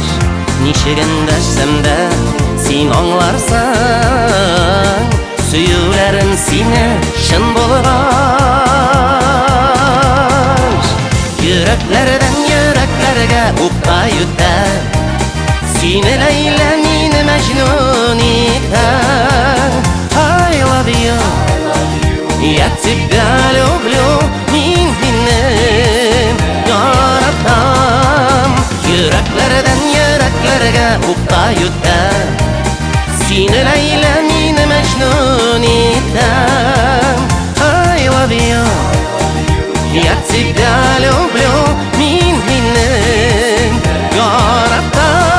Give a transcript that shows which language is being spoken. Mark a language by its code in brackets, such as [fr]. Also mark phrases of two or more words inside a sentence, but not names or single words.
[tr] Nişigin deşsem de sen anlarsın, [tt] Сөюләрен сине шын булгач, йөрәкләрдән йөрәкләргә укта үтәр. Сине Ләйлә, мине Мәҗнүн итәр. [en] I love you, [ru] я тебя люблю, [ba] мин һине яратам. [tt] Йөрәкләрдән йөрәкләргә укта үтәр. Сине Ләйлә, мине Мәҗнүн итәр. [en] I love you, [ru] я тебя люблю, [ba] мин һине яратам.